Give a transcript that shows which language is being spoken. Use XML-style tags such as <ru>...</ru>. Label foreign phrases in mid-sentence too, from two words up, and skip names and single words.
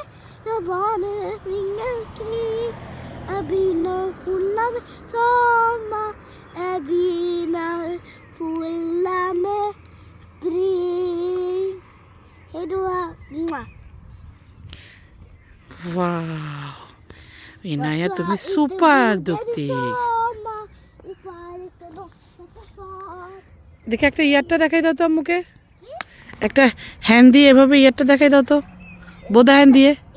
<sv>När barnen springer omkring. Är byarna fulla med sommar. Är byarna fulla med spring. Hej då. Wow!</sv> <bn>Inaya, তুমি সুপার দূতি। দেখে একটা ইয়ারটা দেখাই দাও তো আম্মুকে, একটা হ্যান্ড দিয়ে এভাবে ইয়ারটা দেখাই দাও তো, বোদা হ্যান্ড দিয়ে।</bn>